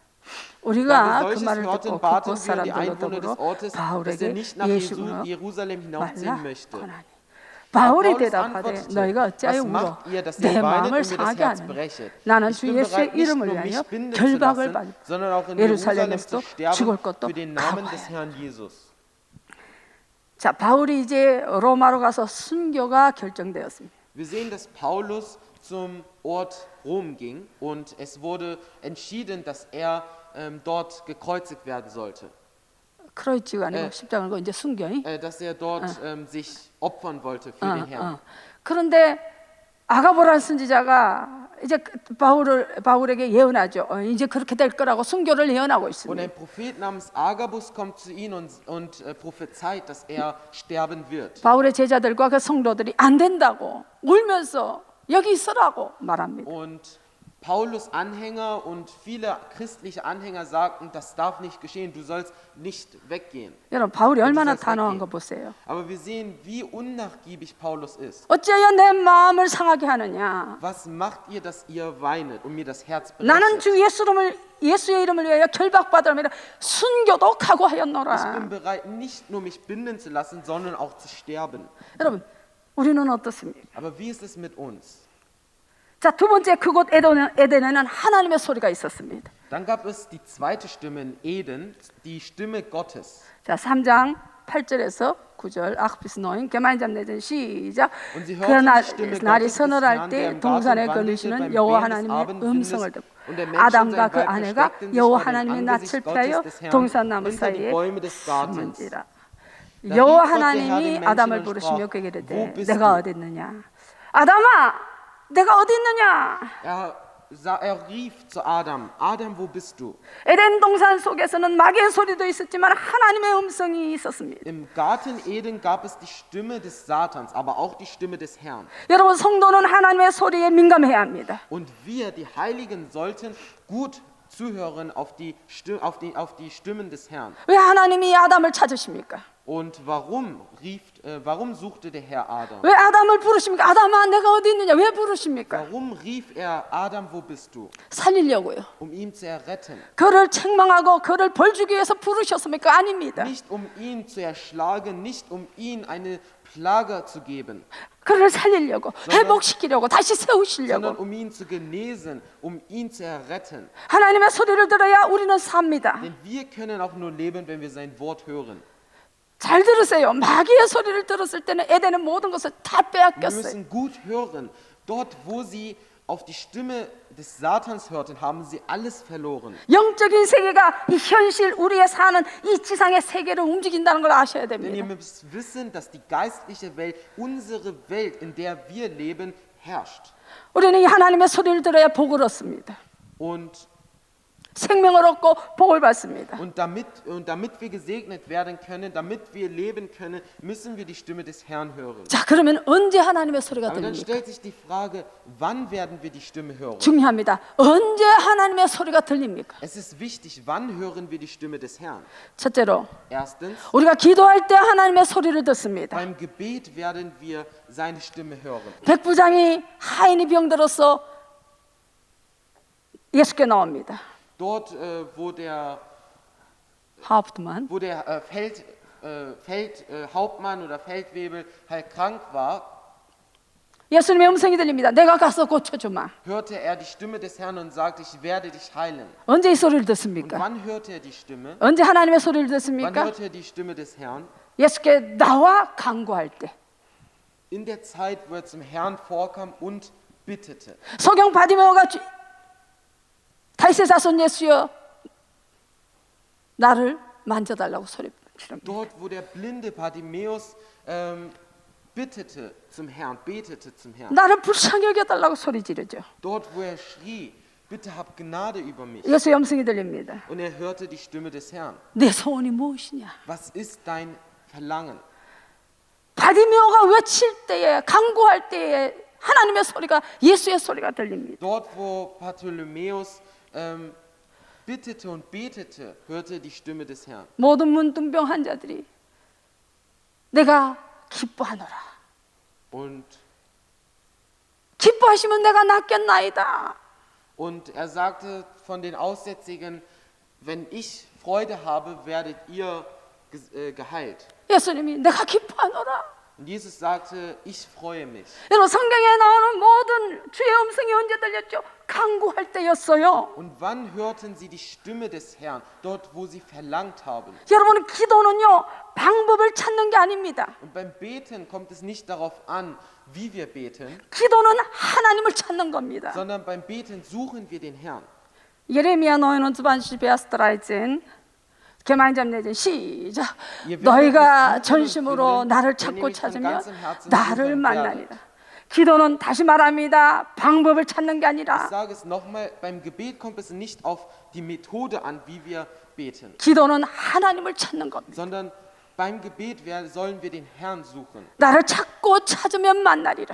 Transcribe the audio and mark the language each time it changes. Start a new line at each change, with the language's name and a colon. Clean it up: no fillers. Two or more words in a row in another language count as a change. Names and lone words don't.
Korean: 우리가 그 말을 듣고 그곳 사람들로 더불어 바울에게 예수로 말라 권하니 바울이 대답하되 너희가 어찌하여 울어 내 마음을 상하게 하느냐 나는 주 예수의 이름을 위하여 결박을 받고 예루살렘에서도 죽을 것도 각오하여. 자 바울이 이제 로마로 가서 순교가 결정되었습니다.
German: Wir sehen, dass Paulus zum Ort Rom ging und es wurde entschieden, dass er dort gekreuzigt werden sollte.
Korean: 크로이치가 아니고 십자가는 거 이제 순교.
German: Dass er dort sich opfern wollte für den Herrn.
Korean: 그런데 아가보라는 선지자가 이제 바울에게 예언하죠. 이제 그렇게 될 거라고 순교를 예언하고
German: Und
Korean: 있습니다.
German: ein Prophet namens Agabus kommt zu ihm und prophezeit, dass er sterben wird.
Korean: 바울의 제자들과 그 성도들이 안 된다고 울면서 여기 있으라고 말합니다.
German: Und Paulus Anhänger und viele christliche Anhänger sagten, das darf nicht geschehen, du sollst nicht weggehen.
Korean: 여러분 바울이 얼마나
German: sollst
Korean: 단호한
German: weggehen.
Korean: 거 보세요.
German: Aber wir sehen, wie unnachgiebig Paulus ist.
Korean: 어찌하여 내 마음을 상하게 하느냐.
German: Was macht ihr, dass ihr weinet und mir das Herz
Korean: 나는
German: brechet?
Korean: 주 예수의 이름을 위하여 결박받으라 순교도
German: Ich bin
Korean: 각오하였노라.
German: bereit, nicht nur mich binden zu lassen, sondern auch zu sterben.
Korean: 여러분 우리는 어떻습니까?
German: Aber wie ist es mit uns?
Korean: 자, 두 번째 그곳 에덴에는 하나님의 소리가 있었습니다.
German: Dann gab es die zweite Stimme in Eden, die Stimme Gottes.
Korean: 자, 3장 8절에서 9절
German: 8 bis 9 gemeinsam lesen
Korean: 시작.
German: Und sie
Korean: 그
German: hörten die Stimme
Korean: 날이
German: Gottes des
Korean: 서늘할
German: Herrn, der
Korean: 때
German: im
Korean: 동산에
German: Garten wandelte,
Korean: 거느시는
German: beim
Korean: 여호와
German: Wehen des
Korean: 하나님의
German: Abendwindes.
Korean: 음성을 듣고
German: Und der Mensch und
Korean: 아담과
German: sein
Korean: 그
German: Weib
Korean: 아내가
German: versteckten sich
Korean: 여호와
German: vor dem
Korean: 하나님의 낯을
German: Angesicht
Korean: 피하여
German: Gottes des Herrn
Korean: 동산 나무
German: hinter die
Korean: 사이에
German: Bäume des Gartens.
Korean: 숨은지라.
German: Da
Korean: 여호와
German: rief Gott der Herr
Korean: 하나님이
German: den Menschen
Korean: 아담을
German: und
Korean: 부르시며
German: sprach,
Korean: 그에게
German: wo
Korean: 이르되
German: bist
Korean: 내가
German: du?
Korean: 어디 있느냐? 아담아, 내가 어디 있느냐?
German: Er rief zu Adam, Adam, wo bist du?
Korean: 에덴 동산 속에서는 마귀의 소리도 있었지만 하나님의 음성이 있었습니다.
German: Im Garten Eden gab es die Stimme des Satans, aber auch die Stimme des Herrn.
Korean: 여러분, 성도는 하나님의 소리에 민감해야 합니다.
German: Und wir, die Heiligen, sollten gut zuhören auf die Stimmen des Herrn.
Korean: 왜 하나님이 아담을 찾으십니까?
German: Und warum suchte der Herr Adam?
Korean: 왜 아담을 부르십니까? 아담아, 내가 어디 있느냐? 왜 부르십니까?
German: Warum rief er Adam, wo bist du?
Korean: 살리려고요.
German: Ihn zu erretten.
Korean: 그를 책망하고 그를 벌주기 위해서 부르셨습니까? 아닙니다.
German: Nicht ihn zu erschlagen, nicht ihm eine Plage zu geben,
Korean: 그를 살리려고, 회복시키려고, 다시
German: sondern
Korean: 세우시려고.
German: ihn zu genesen, ihn zu erretten.
Korean: 하나님의 소리를 들어야 우리는 삽니다.
German: Denn wir können auch nur leben, wenn wir sein Wort hören.
Korean: 잘 들으세요. 마귀의 소리를 들었을 때는 에덴의 모든 것을 다
German: Wir
Korean: 빼앗겼어요.
German: müssen gut hören. Dort, wo sie auf die Stimme des Satans hörten, haben sie alles verloren.
Korean: 영적인 세계가 이 현실 우리의 사는 이 지상의 세계를 움직인다는 걸 아셔야
German: Denn ihr
Korean: 됩니다.
German: müsst wissen, dass die geistliche Welt, unsere Welt, in der wir leben, herrscht.
Korean: 우리는 이 하나님의 소리를 들어야 복을 얻습니다.
German: Und
Korean: 생명을 얻고 복을 받습니다.
German: damit wir gesegnet werden können, damit wir leben können, müssen wir die Stimme des Herrn hören.
Korean: 자, 그러면 언제 하나님의 소리가
German: Aber dann
Korean: 들립니까?
German: stellt sich die Frage, wann werden wir die Stimme hören?
Korean: 중요합니다. 언제 하나님의 소리가 들립니까?
German: Es ist wichtig, wann hören wir die Stimme des Herrn?
Korean: 첫째로
German: Erstens,
Korean: 우리가 기도할 때 하나님의 소리를 듣습니다.
German: beim Gebet werden wir seine Stimme hören.
Korean: 백부장이 하인이 병들어서 예수께 나옵니다.
German: Dort, wo der 하프트만 Hauptmann oder Feldwebel halt krank war,
Korean: 예수님의 음성이 들립니다. 내가 가서 고쳐주마.
German: hörte er die Stimme des Herrn und sagte, ich werde dich heilen.
Korean: 언제 이 소리를
German: Und
Korean: 듣습니까?
German: wann hörte er die Stimme?
Korean: 언제 하나님의 소리를
German: Wann
Korean: 듣습니까?
German: hörte er die Stimme des Herrn?
Korean: 예수께 나와 간구할 때.
German: In der Zeit, wo er zum Herrn vorkam und bittete.
Korean: 소경 바디메오가 다윗의 자손 예수여 나를 만져달라고 소리 지릅니다.
German: Dort, wo der blinde Bartimäus betete zum Herrn.
Korean: 나를 불쌍히 여겨달라고 소리 지르죠.
German: Dort, wo er schrie, bitte hab Gnade über mich.
Korean: 예수의 음성이 들립니다.
German: Und er hörte die Stimme des Herrn.
Korean: 내 소원이 무엇이냐?
German: Was ist dein Verlangen?
Korean: 바디메오가 외칠 때에 간구할 때에 하나님의 소리가 예수의 소리가 들립니다.
German: Dort, wo Bartholomäus bittete und betete, hörte die Stimme des Herrn.
Korean: 모든 문둥병 환자들이 내가 기뻐하노라.
German: Und
Korean: 기뻐하시면 내가 낫겠나이다.
German: er sagte von den Aussätzigen, wenn ich Freude habe, werdet ihr geheilt.
Korean: 예수님이 내가 기뻐하노라.
German: Und Jesus sagte, ich freue mich.
Korean: 여러분, 성경에 나오는 모든 주의 음성이 언제 들렸죠? 간구할 때였어요.
German: Und wann hörten sie die Stimme des Herrn? Dort, wo sie verlangt haben.
Korean: 여러분, 기도는요 방법을 찾는 게 아닙니다.
German: Und beim Beten kommt es nicht darauf an, wie wir beten,
Korean: 기도는 하나님을 찾는 겁니다.
German: sondern beim Beten suchen wir den Herrn.
Korean: 예레미야 29, Vers 13 개만점 내전 시작. 예, 너희가 왜 전심으로 그들은 나를
German: wenn
Korean: 찾고
German: ihr mich von
Korean: 찾으면
German: ganzem Herzen
Korean: 나를
German: suchen
Korean: 만나리라. 기도는 다시 말합니다. 방법을 찾는 게
German: Ich
Korean: 아니라
German: sage es nochmal, beim Gebet kommt es nicht auf die Methode an, wie wir beten,
Korean: 기도는 하나님을 찾는 겁니다.
German: sondern beim Gebet sollen wir den Herrn suchen.
Korean: 나를 찾고 찾으면 만나리라.